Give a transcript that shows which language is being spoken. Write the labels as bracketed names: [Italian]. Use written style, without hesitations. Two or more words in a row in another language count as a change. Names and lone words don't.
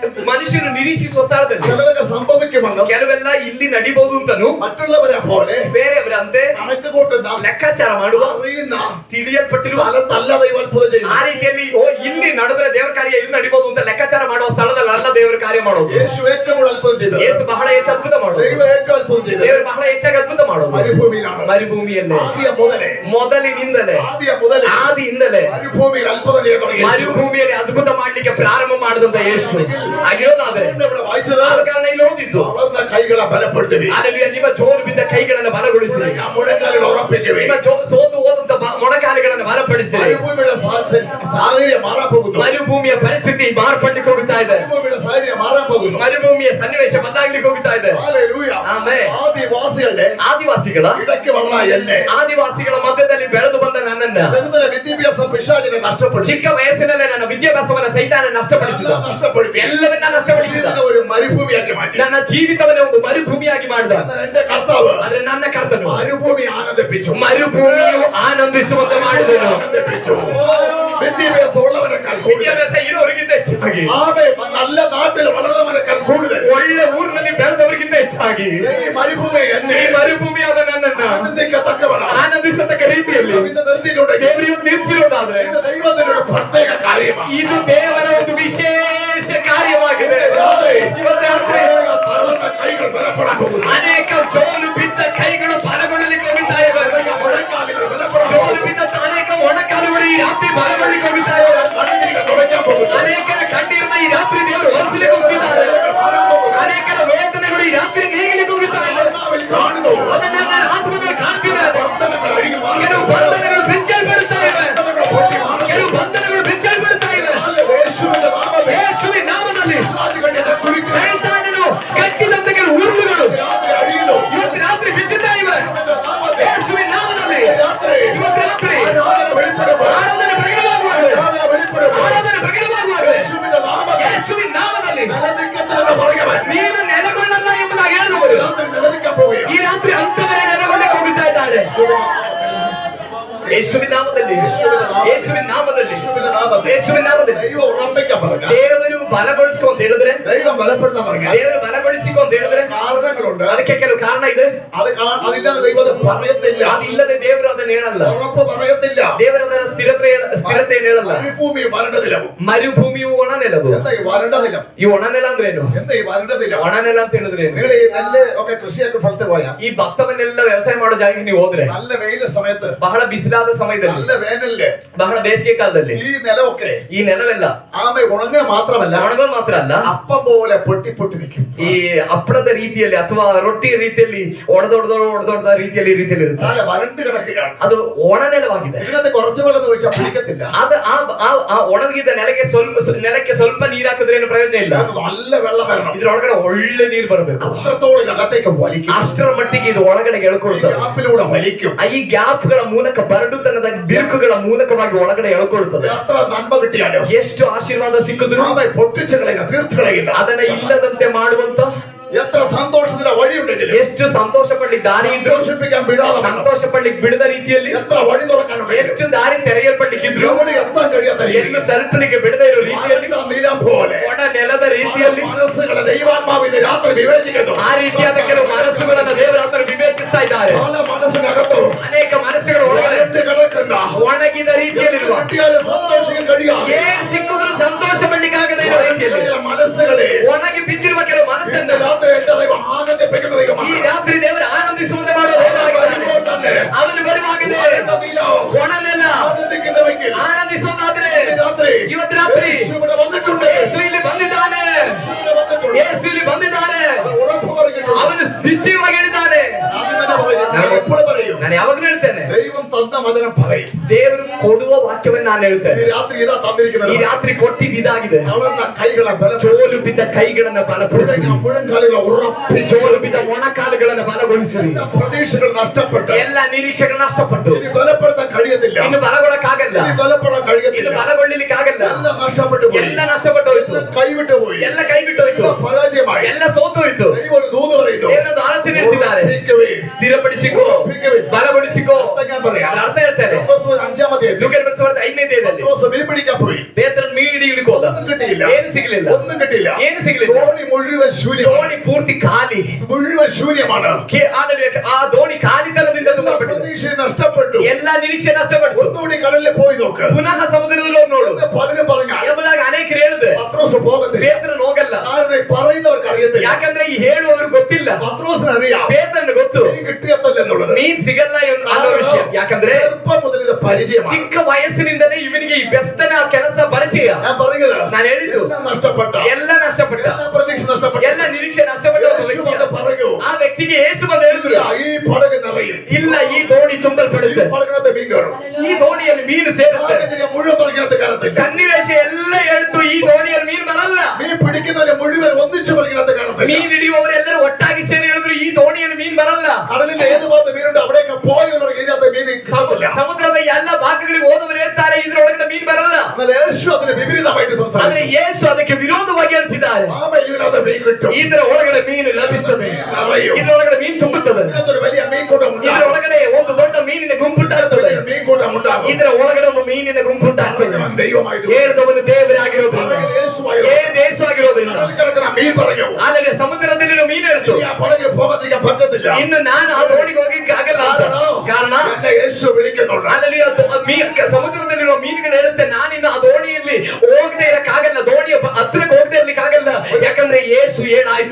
[Kannada] ಮನುಷ್ಯನು ನಿರೀಕ್ಷಿಸುವ ಸ್ಥಳದಲ್ಲಿ [Malayalam] ചിലതൊക്കെ സംഭവിക്കുമെന്നും [Kannada] ಕೆಲವೆಲ್ಲ ಇಲ್ಲಿ ನಡಿಬಹುದು ಅಂತನು [Malayalam] മറ്റുള്ളവരെ പോലെ [Kannada] ಬೇರೆಯವರಂತೆ [Malayalam] കണക്ക് കൂട്ടുന്ന [Kannada] ಲೆಕ್ಕಾಚಾರ ಮಾಡುವ [Malayalam] അറിയുന്ന [Kannada] ತಿಳಿಯಲ್ಪಟ್ಟಿರುವ [Malayalam] സ്ഥലത്തല്ല ദൈവം അത്ഭുതം ചെയ്യുന്നത്. [Kannada] ಆ ರೀತಿಯಲ್ಲಿ ಓ ಇಲ್ಲಿ ನಡೆದ್ರೆ ದೇವರ ಕಾರ್ಯ ಇಲ್ಲಿ ನಡಿಬಹುದು ಅಂತ ಲೆಕ್ಕಾಚಾರ ಮಾಡುವ ಸ್ಥಳದಲ್ಲಿ ಅಲ್ಲ ದೇವರ ಕಾರ್ಯ ಮಾಡೋದು. [Malayalam] യേശു ഏറ്റവും കൂടുതൽ അത്ഭുതം ചെയ്തത്, [Kannada] ಯೇಸು ಬಹಳ ಹೆಚ್ಚು ಅದ್ಭುತ ಮಾಡೋದು, [Malayalam] ദൈവം ഏറ്റവും അത്ഭുതം ചെയ്തത് [Kannada] ದೇವರು ಬಹಳ ಹೆಚ್ಚಾಗಿ ಅದ್ಭುತ ಮಾಡೋದು [Malayalam] മരുഭൂമിയിലാണ്. [Kannada] ಮರುಭೂಮಿಯಲ್ಲೇ. ಮೊದಲಿನಿಂದಲೇ ಆದಿಯಿಂದಲೇ [Malayalam] മരുഭൂമിയിൽ അത്ഭുതം ചെയ്യാൻ തുടങ്ങി. [Kannada] ಮರುಭೂಮಿಯಲ್ಲಿ ಅದ್ಭುತ ಮಾಡ್ಲಿಕ್ಕೆ ಪ್ರಾರಂಭ ಮಾಡಿದಂತ ಯೇಸು ಆಗಿರೋದಾದ್ರೆ [Malayalam] ഇവിടെ വായിച്ചത് [Kannada] ಆದ ಕಾರಣ ಇಲ್ಲಿ ಓದಿದ್ದು [Malayalam] വളർന്ന കൈകളെ ബലപ്പെടുത്തുവി, [Kannada] ಅಲ್ಲಿ ನಿಮ್ಮ ಜೋರು ಬಿದ್ದ ಕೈಗಳನ್ನು ಬಲಗೊಳಿಸಿರಿ, [Malayalam] മുഴങ്കാലിൽ ഉറപ്പിക്കുവി, [Kannada] ನಿಮ್ಮ ಸೋತು ಹೋದಂತ ಮೊಣಕಾಲುಗಳನ್ನು ಬಲಪಡಿಸಿರಿ. [Malayalam] മരുഭൂമിയുടെ സാഹചര്യം മാറാൻ പോകുന്നു. [Kannada] ಮರುಭೂಮಿಯ ಪರಿಸ್ಥಿತಿ ಮಾರ್ಪಡ್ಲಿಕ್ಕೆ ಹೋಗ್ತಾ ಇದೆ, [Malayalam] മരുഭൂമിയുടെ സാഹചര്യം മാറാൻ പോകുന്നു. [Kannada] ಮರುಭೂಮಿಯ ಸನ್ನಿವೇಶ ಬದಲಾಗ್ಲಿಕ್ಕೆ ಹೋಗ್ತಾ ಇದೆ. [Malayalam] ഹല്ലേലൂയ. [Kannada] ಆಮೆನ್. [Malayalam] ആദിവാസികളുടെ [Kannada] ಆದಿವಾಸಿಗಳ [Malayalam] ഇടയ്ക്ക് വളർന്ന എന്നെ, [Kannada] ಆದಿವಾಸಿಗಳ ಮಧ್ಯದಲ್ಲಿ ಬೆಳೆದು ಬಂದ ನನ್ನನ್ನ [Malayalam] ചെറുതിലെ വിദ്യാഭ്യാസം പിശാചിനെ നഷ്ടപ്പെടുത്തി, [Kannada] ಚಿಕ್ಕ ವಯಸ್ಸಿನಲ್ಲೇ ನನ್ನ ವಿದ್ಯಾಭ್ಯಾಸವನ್ನ ಸೈತಾನ ನಷ್ಟಪಡಿಸಿದ, [Malayalam] നഷ്ടപ്പെടുത്തി, [Kannada] ಎಲ್ಲವನ್ನ ನಷ್ಟಪಡಿಸಿದ, [Malayalam] ഒരു മരുഭൂമിയാക്കി മാറ്റി. [Kannada] ನನ್ನ ಜೀವಿತವನ್ನೇ ಒಂದು ಮರುಭೂಮಿಯಾಗಿ ಮಾಡಿದ. [Malayalam] എന്റെ കർത്താവ് [Kannada] ಆದ್ರೆ ನನ್ನ ಕರ್ತನು [Malayalam] മരുഭൂമി ആനന്ദിപ്പിച്ചു, [Kannada] ಮರುಭೂಮಿಯು ಆನಂದಿಸುವಂತೆ ಮಾಡಿದನು. [Malayalam] ആനന്ദിപ്പിച്ചു. വിദ്യാഭ്യാസം ഉള്ളവരെക്കാൾ കൂടുതൽ, [Kannada] ವಿದ್ಯಾಭ್ಯಾಸ ಇರೋರಿಗಿಂತ ಹೆಚ್ಚಾಗಿ, [Malayalam] നല്ല നാട്ടിൽ വളർന്നവരെക്കാൾ കൂടുതൽ, [Kannada] ಒಳ್ಳೆ ಊರಿನಲ್ಲಿ ಬೆಳೆದವರಿಗಿಂತ ಹೆಚ್ಚಾಗಿ [Malayalam] ഈ മരുഭൂമി എന്നെ [Kannada] ಈ ಮರುಭೂಮಿಯಾದ ನನ್ನನ್ನು [Malayalam] ആനന്ദിക്കത്തക്കവണ്ണം [Kannada] ಆನಂದಿಸತಕ್ಕ ರೀತಿಯಲ್ಲಿ [Malayalam] ഇത് നിർത്തിയിട്ടുണ്ടെങ്കിൽ [Kannada] ದೇವರು ಇವತ್ತು ನಿಲ್ಲಿಸಿರೋದಾದ್ರೆ [Malayalam] ഇത് ദൈവത്തിന്റെ ഒരു പ്രത്യേക കാര്യമാണ്. [Kannada] ಇದು ದೇವರ ಒಂದು ವಿಶೇಷ ಕಾರ್ಯವಾಗಿದೆ. ಇವತ್ತು ರಾತ್ರಿ [Malayalam] തളർന്ന കൈകൾ ബലപ്പെടാൻ പോകുന്നു. [Kannada] ಅನೇಕ ಜೋಲು ಬಿದ್ದ ಕೈಗಳು ಬಲಗೊಳ್ಳಲಿಕ್ಕೆ ಹೋಗ್ತಾ ಇವೆ, [Malayalam] മുഴങ്കാലുകൾ ബലപ്പെടാൻ [Kannada] ಜೋಲು ಬಿದ್ದ ಅನೇಕ ಮೊಣಕಾಲುಗಳು ಈ ರಾತ್ರಿ ಬಲಗೊಳ್ಳಲಿಕ್ಕೆ ಹೋಗ್ತಾ ಇವೆ, [Malayalam] കണ്ണീര് തുടയ്ക്കാൻ പോകുന്നു. [Kannada] ಅನೇಕರ ಕಣ್ಣೀರನ್ನ ಈ ರಾತ್ರಿ ದೇವರು ಒರೆಸಲಿಕ್ಕೆ ಹೋಗ್ತಿದ್ದಾರೆ, ಅನೇಕರ ವೇದನೆಗಳು ಈ ರಾತ್ರಿ ನೀಗಲಿಕ್ಕೆ ಹೋಗ್ತಾ ಇವೆ. [Malayalam] കർത്താവിൽ കാണുന്നു. [Kannada] ಅದನ್ನ ನನ್ನ ಆತ್ಮದಲ್ಲಿ ಕಾಣ್ತಿದ್ದಾರೆ. [Malayalam] ಬಂಧನಗಳು ಅഴിഞ്ഞു മാറി. [Kannada] ಕೆಲವು ಬಂಧನಗಳು ಬಿಚ್ಚಲ್ಪಡುತ್ತಾ ಇವೆ, ಕೆಲವು ಬಂಧನಗಳು ಬಿಚ್ಚಲ್ಪಡುತ್ತಾ ಇವೆ. [Malayalam] യേശുവിന്റെ നാമത്തിൽ [Kannada] ಯೇಸುವಿನ ನಾಮದಲ್ಲಿ [Malayalam] പിശാചുകളുടെ കുരുക്ക് [Kannada] ಸೈತಾನನು ಕಟ್ಟಿದಂತ ಕೆಲವು ಉರುಳುಗಳು [Malayalam] രാത്രി അഴിയുന്നു. [Kannada] ಇವತ್ತು ರಾತ್ರಿ ಬಿಚ್ಚುತ್ತಾ ಇವೆ. [Malayalam] യേശുവിന്റെ നാമത്തിൽ [Kannada] ಯೇಸುವಿನ ನಾಮದಲ್ಲಿ [Malayalam] രാത്രി [Kannada] ಇವತ್ತು ರಾತ್ರಿ [Malayalam] ആരാധന വെളിപ്പെടുമ്പോൾ, [Kannada] ಆರಾಧನೆ ಪ್ರಕಟವಾಗುವಾಗಲೇ, [Malayalam] ആരാധന വെളിപ്പെടുമ്പോൾ, [Kannada] ಆರಾಧನೆ ಪ್ರಕಟವಾಗುವಾಗಲೇ [Malayalam] യേശുവിന്റെ നാമത്തിൽ [Kannada] ಯೇಸುವಿನ ನಾಮದಲ್ಲಿ [Malayalam] നിലനിൽക്കത്തില്ലെന്ന് പറയുകവൻ [Kannada] ನೀನು ನೆಲೆಗೊಳ್ಳಲ್ಲ ಎಂಬುದಾಗಿ ಹೇಳಿದವರು [Malayalam] രാത്രി നിലനിൽക്കാൻ പോവുകയാണ്. [Kannada] ಈ ರಾತ್ರಿ ಅಂತವರೇ ನೆಲೆಗೊಳ್ಳಕ್ಕೆ ಹೋಗುತ್ತಾ ಇದ್ದಾರೆ. ಯೇಸುವಿನ ನಾಮದಲ್ಲಿ, ಯೇಸುವಿನ ನಾಮದಲ್ಲಿ, [Malayalam] യേശുവിന്റെ നാമത്തിൽ [Kannada] ಯೇಸುವಿನ ನಾಮದಲ್ಲಿ [Malayalam] ദൈവം ഉറപ്പിക്കാൻ പറഞ്ഞ, [Kannada] ದೇವರು ಬಲಗೊಳಿಸಿಕೊ ಅಂತ ಹೇಳಿದ್ರೆ, [Malayalam] ദൈവം ബലപ്പെടുത്താൻ പറഞ്ഞ [Kannada] ದೇವರು ಬಲಗೊಳಿಸಿಕೊ ಅಂತ ಹೇಳಿದ್ರೆ [Malayalam] കാരണങ്ങളുണ്ട്. [Kannada] ಅದಕ್ಕೆ ಕೆಲವು ಕಾರಣ ಇದೆ. [Malayalam] അതില്ലാതെ ദൈവം അത് പറയത്തില്ല, [Kannada] ಅದಿಲ್ಲದೆ ದೇವರು ಅದನ್ನ ಹೇಳಲ್ಲ, [Malayalam] ഉറപ്പ് പറയത്തില്ല. [Kannada] ದೇವರು ಅದರ ಸ್ಥಿರತೆಯನ್ನು ಹೇಳಲ್ಲ. [Malayalam] മരുഭൂമി വരണ്ട നിലവും. [Kannada] ಮರುಭೂಮಿಯು ಒಣನೆಲವು. [Malayalam] എന്താ ഈ വരണ്ട നിലം? [Kannada] ಈ ಒಣನೆಲ ಅಂದ್ರೆ ಏನು? [Malayalam] എന്താ ഈ വരണ്ട നിലം? [Kannada] ಒಣನೆಲ ಅಂತ ಹೇಳಿದ್ರೆ ಏನು? [Malayalam] നിങ്ങൾ ഈ നെല്ല് ഒക്കെ കൃഷിയാക്കുന്ന സ്ഥലത്ത് പോയാൽ, [Kannada] ಈ ಭತ್ತವನ್ನೆಲ್ಲ ವ್ಯವಸಾಯ ಮಾಡೋ ಜಾಗಕ್ಕೆ ನೀವು ಹೋದ್ರೆ, [Malayalam] നല്ല വെയില സമയത്ത്, [Kannada] ಬಹಳ ಬಿಸಿಲಾದ ಸಮಯದಲ್ಲಿ, [Malayalam] നല്ല വേനലില് [Kannada] ಬಹಳ ಬೇಸಿಗೆ ಕಾಲದಲ್ಲಿ [Malayalam] ഈ നിലമൊക്കെ [Kannada] ಈ ನೆಲವೆಲ್ಲ [Malayalam] ആമ ഉണങ്ങുക മാത്രമല്ല, [Kannada] ಒಣಗೋದು ಮಾತ್ರ ಅಲ್ಲ, [Malayalam] അപ്പം പോലെ പൊട്ടി പൊട്ടി നിൽക്കും. [Kannada] ಈ ಹಪ್ಪಳದ ರೀತಿಯಲ್ಲಿ ಅಥವಾ ರೊಟ್ಟಿಯ ರೀತಿಯಲ್ಲಿ ಒಡೆದೊಡೆದ ರೀತಿಯಲ್ಲಿ ಇರುತ್ತೆ. [Malayalam] നല്ല വരണ്ട് കിടക്കുകയാണ്. [Kannada] ಅದು ಒಣನೆಲವಾಗಿದೆ. [Malayalam] ഇതിനകത്ത് കുറച്ച് വെള്ളം ഒഴിച്ചാൽ പിടിക്കത്തില്ല. [Kannada] ಆದ ಆ ಒಣಗಿದ ನೆಲಕ್ಕೆ ಸ್ವಲ್ಪ ನೀರು ಹಾಕಿದ್ರೆ ಏನು ಪ್ರಯೋಜನ ಇಲ್ಲ. [Malayalam] ഇതിനകത്ത് നല്ല വെള്ളം വരണം. [Kannada] ಇದ್ರೊಳಗಡೆ ಒಳ್ಳೆ ನೀರು ಬರಬೇಕು. [Malayalam] അത്രത്തോളം അകത്തേക്ക് വലിക്കും. [Kannada] ಅಷ್ಟರ ಮಟ್ಟಿಗೆ ಇದು ಒಳಗಡೆ ಎಳ್ಕೊಳ್ತದೆ. [Malayalam] ഗ്യാപ്പിലൂടെ വലിക്കും. [Kannada] ಈ ಗ್ಯಾಪ್ಗಳ ಮೂಲಕ ಬರಡುತನದ ಬಿರುಕುಗಳ ಮೂಲಕವಾಗಿ ಒಳಗಡೆ ಎಳ್ಕೊಳ್ತದೆ. [Malayalam] എത്ര നന്മ കിട്ടിയാലോ, [Kannada] ಎಷ್ಟು ಆಶೀರ್ವಾದ ಸಿಕ್ಕಿದ್ರು [Malayalam] ആമ പൊട്ടിച്ചു കളയുക, തീർത്ത് കളയില്ല. [Kannada] ಅದನ್ನ ಇಲ್ಲದಂತೆ ಮಾಡುವಂತ, [Malayalam] എത്ര സന്തോഷത്തിന്റെ വഴിയുണ്ടെങ്കിലും, [Kannada] ಎಷ್ಟು ಸಂತೋಷ ಪಡ್ಲಿಕ್ಕೆ ದಾರಿ ಇದ್ರು [Malayalam] സന്തോഷിപ്പിക്കാൻ വിടാതെ [Kannada] ಸಂತೋಷ ಪಡ್ಲಿಕ್ಕೆ ಬಿಡದ ರೀತಿಯಲ್ಲಿ, [Malayalam] എത്ര വഴി തുറക്കാനുണ്ട്, [Kannada] ಎಷ್ಟು ದಾರಿ ತೆರೆಯಲ್ಪಡ್ಲಿಕ್ಕಿದ್ರು [Malayalam] എവിടെ എത്താൻ കഴിയാത്ത [Kannada] ಎಂದು ತಲುಪಲಿಕ್ಕೆ ಬಿಡದ ಇರೋ ರೀತಿಯಲ್ಲಿ, [Malayalam] നിലം പോലെ [Kannada] ಒಣ ನೆಲದ ರೀತಿಯಲ್ಲಿ [Malayalam] മനസ്സുകളെ ദൈവാത്മാവിന്റെ രാത്രി വിവേചിക്കുന്നു. [Kannada] ಆ ರೀತಿಯಾದ ಕೆಲವು ಮನಸ್ಸುಗಳನ್ನ ದೇವರ ಹತ್ರ ವಿವೇಚಿಸ್ತಾ ಇದ್ದಾರೆ. [Malayalam] പല മനസ്സിനകത്തോ [Kannada] ಅನೇಕ ಮನಸ್ಸುಗಳ ಒಳಗಡೆ [Malayalam] കിടക്കുന്ന [Kannada] ಒಣಗಿದ ರೀತಿಯಲ್ಲಿರುವ, [Malayalam] കിട്ടിയാലും സന്തോഷിക്കാൻ കഴിയാതെ [Kannada] ಏನ್ ಸಿಕ್ಕಿದ್ರು ಸಂತೋಷ ಪಡ್ಲಿಕ್ಕಾಗದ ಇರೋ ರೀತಿಯಲ್ಲಿ [Malayalam] മനസ്സുകളെ [Kannada] ಒಣಗಿ ಬಿದ್ದಿರುವ ಕೆಲವು ಮನಸ್ಸನ್ನು [Malayalam] രാത്രി എന്റെ ദൈവം ആനന്ദിപ്പിക്കുന്ന [Kannada] ಈ [Malayalam] ദൈവമാണ്. [Kannada] ರಾತ್ರಿ ದೇವರ ಆನಂದಿಸುವಂತೆ ಮಾಡುವ ದೇವರಾಗಿದ್ದಾನೆ. ಅವನು ಬರುವಾಗಲೇ ಒಣನೆಲ್ಲ [Malayalam] ആനന്ദിക്കുന്നവെങ്കിൽ [Kannada] ಆನಂದಿಸೋದಾದ್ರೆ [Malayalam] രാത്രി [Kannada] ಇವತ್ತು ರಾತ್ರಿ [Malayalam] യേശു ഇവിടെ വന്നിട്ടുണ്ട്. [Kannada] ಯೇಸು ಇಲ್ಲಿ ಬಂದಿದ್ದಾನೆ, [Malayalam] യേശു ഇവിടെ വന്നിട്ടുണ്ട്. [Kannada] ಯೇಸು ಇಲ್ಲಿ ಬಂದಿದ್ದಾನೆ, [Malayalam] ഉറപ്പ് പറഞ്ഞിട്ടുണ്ട്. [Kannada] ಅವನು ನಿಶ್ಚಯವಾಗಿ ಹೇಳಿದ್ದಾನೆ. [Malayalam] ഞാൻ പറയും, ഞാൻ എപ്പോഴും പറയും, [Kannada] ನಾನು ಯಾವಾಗಲೂ ಹೇಳ್ತೇನೆ, [Malayalam] ദൈവം തന്ന വചനം പറയും. [Kannada] ದೇವರು ಕೊಡುವ ವಾಕ್ಯವನ್ನು ನಾನು ಹೇಳ್ತೇನೆ. [Malayalam] ഈ രാത്രി ഇതാ തന്നിരിക്കുന്നത്. [Kannada] ಈ ರಾತ್ರಿ ಕೊಟ್ಟಿದ್ದು ಇದಾಗಿದೆ. [Malayalam] തളർന്ന കൈകളെ [Kannada] ಜೋಲು ಬಿದ್ದ ಕೈಗಳನ್ನ ಬಲಪಡಿಸಿ, [Malayalam] മുഴങ്കാലുകളെ ഉറപ്പിച്ച് [Kannada] ಜೋಲು ಬಿದ್ದ ಮೊಣಕಾಲುಗಳನ್ನ ಬಲಗೊಳಿಸಿ, [Malayalam] പ്രതീക്ഷകൾ നഷ്ടപ്പെട്ട് [Kannada] ಎಲ್ಲ ನಿರೀಕ್ಷೆಗಳು ನಷ್ಟಪಟ್ಟು [Malayalam] ഇനി ബലപ്പെടുത്താൻ കഴിയത്തില്ല. [Kannada] ಇನ್ನು ಬಲಗೊಳ್ಳಕ್ಕಾಗಲ್ಲ, [Malayalam] ഇനി ബലപ്പെടാൻ [Kannada] ಇನ್ನು [Malayalam] കഴിയത്തില്ല. [Kannada] ಬಲಗೊಳ್ಳಿಲಿಕ್ಕಾಗಲ್ಲ, [Malayalam] എല്ലാം നഷ്ടപ്പെട്ടു പോയി. [Kannada] ಎಲ್ಲ ನಷ್ಟಪಟ್ಟು ಹೋಯ್ತು, [Malayalam] കൈവിട്ടു പോയി. [Kannada] ಎಲ್ಲ ಕೈ ಬಿಟ್ಟು ಹೋಯ್ತು, [Malayalam] എല്ലാം പരാജയമായി. [Kannada] ಎಲ್ಲ ಸೋತು ಹೋಯ್ತು. [Malayalam] ദൈവം ഒരു ദൂത് പറയുന്നു. [Kannada] ದೇವರೊಂದು ಆಲೋಚನೆ ಹೇಳ್ತಿದ್ದಾರೆ, [Malayalam] ഉറപ്പിക്കുവിൻ. [Kannada] ಸ್ಥಿರಪಡಿಸಿಕೋ, ಬಲಗೊಳಿಸಿಕೋ. [Malayalam] അർത്ഥം ഞാൻ പറയാം. [Kannada] ಅದರ ಅರ್ಥ ಹೇಳ್ತಾರೆ. [Malayalam] പത്രോസ് 5-ാം അധ്യായം. [Kannada] ಲೂಕನ ಬರೆಸುವ 5ನೇ ಅಧ್ಯಾಯದಲ್ಲಿ [Malayalam] പത്രോസ് മീൻ പിടിക്കാൻ പോയി. [Kannada] ಪೇತ್ರನು ಮೀನು ಹಿಡಿಯಲಿಕ್ಕೆ ಹೋದ. [Malayalam] ഒന്നും കിട്ടിയില്ല. [Kannada] ಏನು ಸಿಗಲಿಲ್ಲ. [Malayalam] ഒന്നും കിട്ടിയില്ല. [Kannada] ಏನು ಸಿಗಲಿಲ್ಲ. [Malayalam] ದೋಣಿ ಮುഴുവൻ ಶೂನ್ಯ. [Kannada] ದೋಣಿ ಪೂರ್ತಿ ಖಾಲಿ. [Malayalam] മുഴുവൻ ശൂന്യമാണ്. [Kannada] ಆ ದೋಣಿ ಖಾಲಿತನದಿಂದ ತುಂಬಲ್ಪಟ್ಟಿದೆ. [Malayalam] പ്രതീക്ഷ നഷ്ടപ്പെട്ടു. [Kannada] ಎಲ್ಲ ನಿರೀಕ್ಷೆ ನಷ್ಟಪಟ್ಟು [Malayalam] ഒന്നുകൂടി കടലിൽ പോയി നോക്ക്. [Kannada] ಪುನಃ ಸಮುದ್ರದಲ್ಲಿ ಹೋಗಿ ನೋಡು [Malayalam] പലരും പറഞ്ഞു [Kannada] ಎಂಬುದಾಗಿ ಅನೇಕರು ಹೇಳಿದ್ರೆ [Malayalam] പത്രോസ് പോകുന്നില്ല. [Kannada] ಪೇತ್ರನು ಹೋಗಲ್ಲ. [Malayalam] കാരണം ഈ പറയുന്നവർക്ക് അറിയത്തില്ല. [Kannada] ಯಾಕಂದ್ರೆ ಈ ಹೇಳುವವರು ಗೊತ್ತಿಲ್ಲ. [Malayalam] പത്രോസിന് അറിയാം [Kannada] ಪೇತ್ರನು ಗೊತ್ತು [Malayalam] മീൻ കിട്ടിയപ്പോഴെന്നുള്ളത്. [Kannada] ಮೀನ್ ಸಿಗಲ್ಲ ಅನ್ನೋ ವಿಷಯ. ಯಾಕಂದ್ರೆ [Malayalam] ചെറുപ്പം മുതൽ ഇത് പരിചയമാണ്. [Kannada] ಚಿಕ್ಕ ವಯಸ್ಸಿನಿಂದಲೇ ಇವನಿಗೆ ಈ ಬೆಸ್ತನ ಕೆಲಸ ಪರಿಚಯ. [Malayalam] ഞാൻ പറഞ്ഞത് [Kannada] ನಾನು ಹೇಳಿದ್ದು [Malayalam] എല്ലാം നഷ്ടപ്പെട്ട, [Kannada] ಎಲ್ಲ ನಷ್ಟಪಟ್ಟ, [Malayalam] എല്ലാ പ്രതീക്ഷ നഷ്ടപ്പെട്ട, [Kannada] ಎಲ್ಲ ನಿರೀಕ್ಷೆ ನಷ್ಟಪಟ್ಟ ಒಬ್ಬ [Malayalam] യേശു [Kannada] ವ್ಯಕ್ತಿ. [Malayalam] വന്ന് പറഞ്ഞു [Kannada] ಆ ವ್ಯಕ್ತಿಗೆ ಯೇಸು ಬಂದು ಹೇಳಿದ್ರು, [Malayalam] ഈ പടക് നിറയും. [Kannada] ಇಲ್ಲ ಈ ದೋಣಿ ತುಂಬಲ್ಪಡುತ್ತೆ. [Malayalam] ഈ പടകിനകത്ത് മീൻ കയറും. [Kannada] ಈ ದೋಣಿಯಲ್ಲಿ ಮೀನು ಸೇರುತ್ತೆ. [Malayalam] സാഹചര്യം മുഴുവൻ പടകിനകത്ത് കയറത്തില്ല. [Kannada] ಸನ್ನಿವೇಶ ಎಲ್ಲ ಹೇಳ್ತು ಈ ದೋಣಿಯಲ್ಲಿ ಮೀನು ಬರಲ್ಲ. [Malayalam] മീൻ പിടിക്കുന്നവരെ മുഴുവൻ ഒന്നിച്ച് പടകിനകത്ത് കയറത്തില്ല. [Kannada] ಮೀನು ಹಿಡಿಯುವವರೆಲ್ಲರೂ ಒಟ್ಟಾಗಿ ಸೇರಿ ಹೇಳಿದ್ರು ಈ ದೋಣಿಯಲ್ಲಿ ಮೀನು ಬರಲ್ಲ. [Malayalam] കടലിന്റെ ഏത് ഭാഗത്ത് മീനുണ്ട് അവിടേക്ക് പോയവർക്ക് ഇതിനകത്ത് മീൻ കിട്ടത്തില്ല. [Kannada] ಸಮುದ್ರದ ಎಲ್ಲ ಭಾಗಗಳಿಗೆ ಹೋದವರು ಹೇಳ್ತಾರೆ ಇದ್ರೊಳಗಿನ ಮೀನು ಬರಲ್ಲ. [Malayalam] എന്നാൽ യേശു അതിന് വിപരീതമായിട്ട് [Kannada] ಆದ್ರೆ [Malayalam] സംസാരിച്ചു. [Kannada] ಯೇಸು ಅದಕ್ಕೆ ವಿರೋಧವಾಗಿ ಹೇಳ್ತಿದ್ದಾರೆ, [Malayalam] ഇതിനകത്ത് മീൻ കിട്ടും. [Kannada] ಇದರ ಒಳಗಡೆ ಮೀನು ಲಭಿಸುತ್ತದೆ, [Malayalam] നിറയും. [Kannada] ಇದರೊಳಗಡೆ ಮೀನು ತುಂಬುತ್ತದೆ, [Malayalam] ഇതിനകത്തൊരു വലിയ മീൻകൂട്ടം [Kannada] ಇದರ [Malayalam] ഉണ്ടാകും. [Kannada] ಒಳಗಡೆ ಒಂದು ದೊಡ್ಡ ಮೀನಿನ ಗುಂಪುಂಟಾಗ್ತದೆ, [Malayalam] മീൻകൂട്ടം ഉണ്ടാകും. [Kannada] ಇದರ ಒಳಗಡೆ ಒಂದು ಮೀನಿನ ಗುಂಪುಂಟಾಗ್ತದೆ. [Malayalam] അവൻ ദൈവമായത് [Kannada] ಹೇಳಿದವನು ದೇವರೇ ಆಗಿರೋದ್ರಿಂದ, ದೇಶವಾಗಿರೋದ್ರಿಂದ [Malayalam] കിടക്കുന്ന മീൻ പറഞ്ഞു, [Kannada] ಆಮೇಲೆ ಸಮುದ್ರದಲ್ಲಿರೋ ಮೀನು ಹೇಳ್ತು, [Malayalam] ഈ ആ പടകിൽ പോകാതിരിക്കാൻ പറ്റത്തില്ല. [Kannada] ಇನ್ನು ನಾನು ಆ ದೋಣಿಗೆ ಹೋಗಿಕ್ಕೆ ಆಗಲ್ಲ ಅಂತ. ಕಾರಣ [Malayalam] എന്നെ യേശു വിളിക്കുന്നുണ്ട്. [Kannada] ಅಲ್ಲಿ ಸಮುದ್ರದಲ್ಲಿರುವ ಮೀನುಗಳು ಹೇಳುತ್ತೆ, ನಾನಿನ್ನು ಆ ದೋಣಿಯಲ್ಲಿ ಹೋಗದೆ ಇರಕ್ಕಾಗಲ್ಲ, ದೋಣಿಯ ಹತ್ರಕ್ಕೆ ಹೋಗದೆ ಇರ್ಲಿಕ್ಕಾಗಲ್ಲ, ಯಾಕಂದ್ರೆ ಯೇಸು ಏನಾಯ್ತು.